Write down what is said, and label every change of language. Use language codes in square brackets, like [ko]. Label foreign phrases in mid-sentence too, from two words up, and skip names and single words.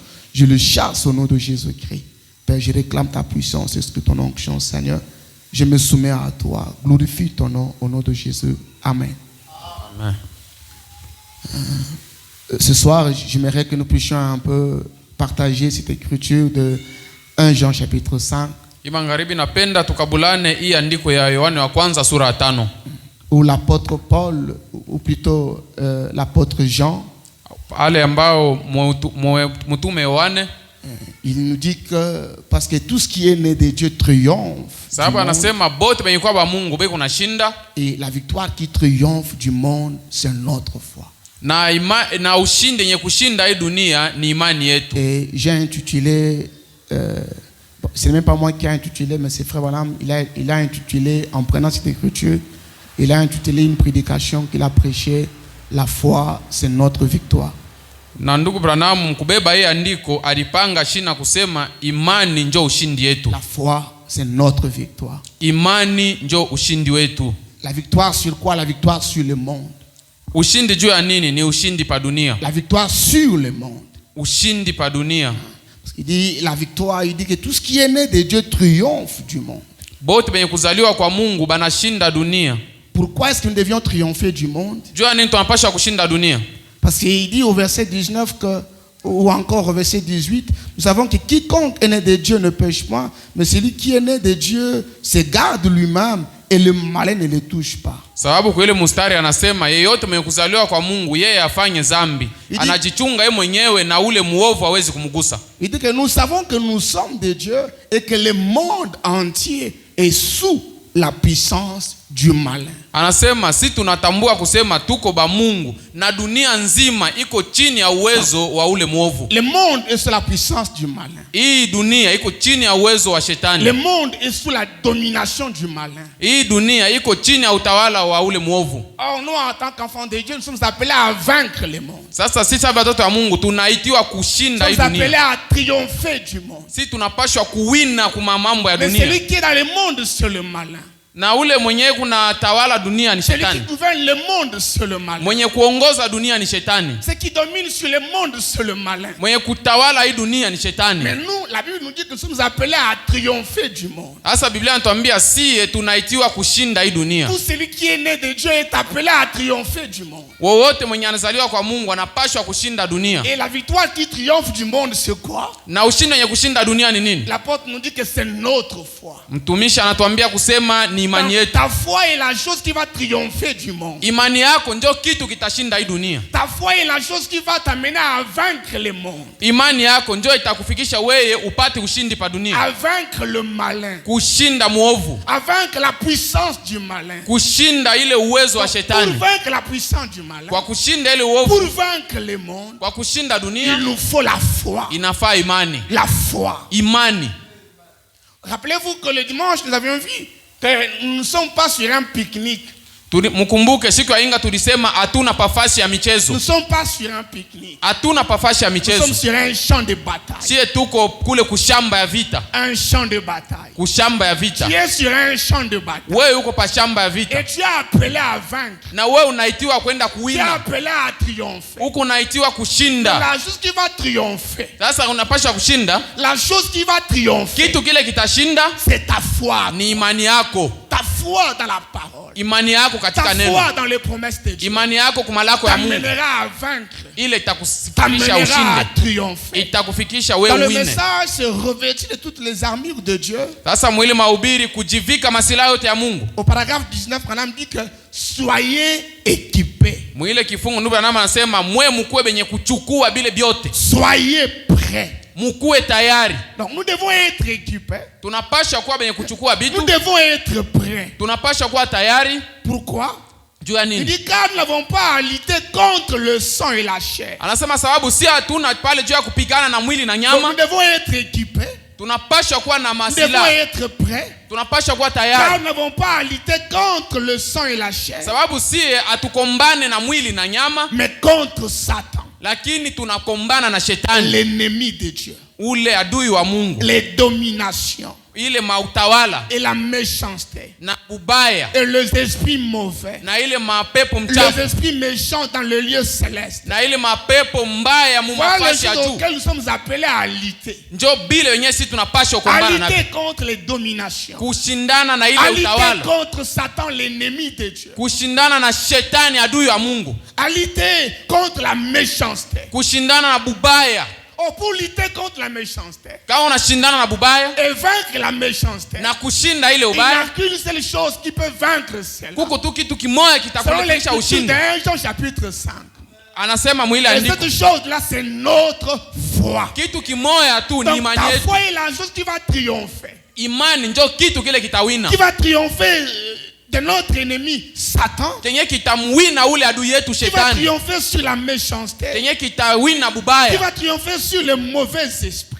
[fr] Je le chasse au nom de Jésus-Christ. Père, je réclame ta puissance et ton onction, Seigneur. Je me soumets à toi. Glorifie ton nom au nom de Jésus. Amen. Amen. Ce soir, j'aimerais que nous puissions un peu partager cette écriture de 1 Jean chapitre 5. [sw] Magharibi napenda tukabulane hii andiko ya Yohane wa kwanza sura ya 5. [fr] Où l'apôtre Paul, ou plutôt l'apôtre Jean, [sw] ale ambao mtume Yohane, [fr] il nous dit que parce que tout ce qui est né de Dieu triomphe. [sw] Sababu anasema bote benye kwa ba Mungu beko nashinda. [fr] Et la victoire qui triomphe du monde, c'est notre foi. [sw] Na ushindi yenye kushinda hii dunia ni imani yetu. [fr] Et j'ai intitulé c'est même pas moi qui ai intitulé, mais c'est Frère Branham, il a intitulé, en prenant cette écriture, il a intitulé une prédication qu'il a prêchée, la foi, c'est notre victoire. [sw] Na ndugu Branham mkubeba hii andiko alipanga shina kusema imani njo ushindi yetu. [fr] La foi, c'est notre victoire. [sw] Imani njo ushindi wetu. [fr] La victoire sur quoi? La victoire sur le monde. [sw] Ushindi juu ya nini? Ni ushindi pa dunia. [fr] La victoire sur le monde. [sw] Ushindi pa dunia. [fr] Il dit la victoire, il dit que tout ce qui est né de Dieu triomphe du monde. [sw] Bote benye kuzaliwa kwa Mungu banashinda dunia. [fr] Pourquoi est-ce que nous devions triompher du monde? [sw] Jua nini tunapaswa kushinda dunia? [fr] Parce qu'il dit au verset 19 que, ou encore au verset 18, nous savons que quiconque est né de Dieu ne pêche pas, mais celui qui est né de Dieu se garde lui-même et le malin ne les touche pas. [sw] Sababu kwa ile mstari anasema yeyote mwenye kuzaliwa kwa Mungu yeye afanye dhambi, anajichunga yeye mwenyewe na ule muovu hawezi kumgusa. [fr] Il dit que nous savons que nous sommes de Dieu et que le monde entier est sous la puissance du malin. [sw] Anasema si tunatambua kusema tuko ba Mungu na dunia nzima iko chini ya uwezo wa ule muovu. [fr] Le monde est sous la puissance du malin. [sw] Hii dunia iko chini ya uwezo wa shetani. [fr] Le monde est sous la domination du malin. [sw] Hii dunia iko chini ya utawala wa ule muovu. [fr] Or nous en tant qu'enfants de Dieu nous sommes appelés à vaincre le monde. [sw] Sasa sisi watoto wa Mungu tunaitiwa kushinda hii [fr] Nous sommes appelés [sw] dunia. [fr] à triompher du monde. [sw] Si tunapashwa kuwina kuma mambo ya [fr] Mais [sw] dunia. [fr] celui qui est dans le monde c'est le malin. [sw] Na ule mwenye kuna tawala dunia ni [fr] Celui [sw] shetani. [fr] qui gouverne le monde c'est le malin. [sw] Mwenye kuongoza dunia ni shetani. [fr] Ce qui domine sur le monde c'est le malin. [sw] Mwenye kutawala hii dunia ni shetani. [fr] Mais nous, la Bible nous dit que nous sommes appelés à triompher du monde. [sw] Sasa Biblia inatuambia si tunaitiwa kushinda hii dunia. [fr] Tout celui qui est né de Dieu est appelé à triompher du monde. [sw] Wowote mwenye anazaliwa kwa Mungu anapashwa kushinda dunia. [fr] Et la victoire qui triomphe du monde c'est quoi? [sw] Na ushindi wenye kushinda dunia ni nini? [fr] L'apôtre nous dit que c'est notre foi. [sw] Mtumishi anatuambia kusema ni imani yetu. [fr] Ta foi est la chose qui va triompher du monde. [sw] Imani yako ndio kitu kitashinda hii dunia. [fr] Ta foi est la chose qui va t'amener à vaincre le monde. [sw] Imani yako ndio itakufikisha wewe upate ushindi pa dunia. [fr] À vaincre le malin. [sw] Kushinda muovu. [fr] À vaincre la puissance du malin. [sw] Kushinda ile uwezo wa [fr] Pour [sw] shetani. [fr] vaincre la puissance du malin. [sw] Kwa kushinda ile [fr] Pour [sw] uovu. [fr] vaincre le monde. [sw] Kwa kushinda dunia [fr] Il nous faut la foi. [sw] inafaa imani. [fr] La foi. [sw] Imani. [fr] Rappelez-vous que le dimanche nous avions vu que nous ne sommes pas sur un pique-nique. [sw] Mkumbuke siku ya Inga tulisema hatuna pafasi ya michezo. [fr] Nous ne sommes pas sur un pique-nique. [sw] Hatuna pafasi ya [fr] Nous [sw] michezo. [fr] sommes sur un champ de bataille. [sw] Sie tuko kule kushamba ya vita. [fr] Un champ de bataille. [sw] Kushamba ya vita. [fr] Tu es sur un champ de bataille. [sw] Wewe uko pa shamba ya vita. [fr] Et tu es appelé à vaincre. [sw] Na wewe unaitiwa kwenda [fr] Tu es [sw] kuwina. [fr] appelé à triompher. [sw] Huko unaitiwa kushinda. [fr] La chose qui va triompher. [sw] Sasa unapasha kushinda. [fr] La chose qui va triompher. [sw] Kitu kile kitashinda [fr] C'est ta foi. [sw] ni imani yako. [fr] Ta foi dans la parole. [sw] Imani yako [fr] Ta [sw] katika neno. [fr] foi dans les promesses de Dieu. [sw] Imani yako kumalako ya Mungu. [fr] T'amènera à vaincre. [sw] Ile itakufikisha [fr] T'amènera à [sw] ushinde. [fr] triompher. [sw] Itakufikisha [fr] Dans [sw] wewe [fr] le [sw] uwine. [fr] message, c'est revêtu de toutes les armures de Dieu. [sw] Sasa mwili mahubiri kujivika masilaha yote ya Mungu. [fr] Au paragraphe 19, Branham dit que soyez équipés. [sw] Mwile kifungu ndugu anama anasema mwe mkuwe benye kuchukua bile byote. [fr] Soyez prêts. [sw] Mkuwe tayari. [fr] Donc nous devons être équipés. [sw] Tunapasha kuwa benye kuchukua [fr] Nous [sw] bitu. [fr] devons être prêts. [sw] Tunapasha kuwa tayari. [fr] Pourquoi? [sw] Juu ya [fr] Il [sw] nini? [fr] dit car nous n'avons pas à lutter contre le sang et la chair. [sw] Anasema sababu si hatuna pale juu ya kupigana na mwili na [fr] Donc [sw] nyama. [fr] nous devons être équipés. [sw] Tunapasha kuwa na [fr] Nous devons [sw] masilaha. [fr] être prêts. [sw] Tunapasha kuwa [fr] Car [sw] tayari. [fr] nous n'avons pas à lutter contre le sang et la chair. [sw] Sababu si hatukombane na mwili na nyama, [fr] Mais contre Satan. [sw] lakini tunakombana na shetani, [fr] L'ennemi de Dieu. [sw] ule adui wa Mungu, [fr] Les dominations. [sw] ile mautawala [fr] Et la méchanceté. [sw] na ubaya [fr] Et les esprits mauvais. [sw] na ile mapepo [fr] Les [sw] mchafu [fr] esprits méchants dans le lieu céleste. [sw] na ile mapepo mbaya mu [fr] Voilà les [sw] mafasi ya [fr] choses [sw] juu. [fr] auxquelles nous sommes appelés à lutter. [sw] Njo bile wenyewe si tunapasha [fr] À [sw] kukombana na [fr] lutter contre les dominations. [sw] kushindana na [fr] À [sw] ile [fr] lutter [sw] utawala, [fr] contre Satan, l'ennemi de Dieu. [sw] kushindana na shetani adui wa Mungu, [fr] À lutter contre la méchanceté. [sw] kushindana na bubaya. [fr] Oh, pour lutter contre la méchanceté [sw] Kama unashindana na bubaya [fr] et vaincre la méchanceté, [sw] na kushinda ile [fr] il n'y a [sw] ubaya, [fr] qu'une seule chose qui peut vaincre cela. [sw] kuko tu kitu kimoja [fr] Selon [sw] kitakuletea [fr] l'écriture [sw] ushindi. [fr] de Jean chapitre 5. [sw] Anasema mwili [fr] Et [sw] andiko [fr] cette chose-là, c'est notre foi. [sw] kitu kimoja tu ni [fr] Donc [sw] imani [fr] ta [sw] yetu. [fr] foi est la chose qui va triompher. [sw] Imani njo kitu kile kitawina, [fr] Qui va triompher de notre ennemi, Satan. [sw] kenye kitamwina ule adui yetu [fr] Qui va [sw] shetani, [fr] triompher sur la méchanceté. [sw] kenye kitawina [fr] Qui [sw] bubaya, [fr] va triompher sur les mauvais esprits.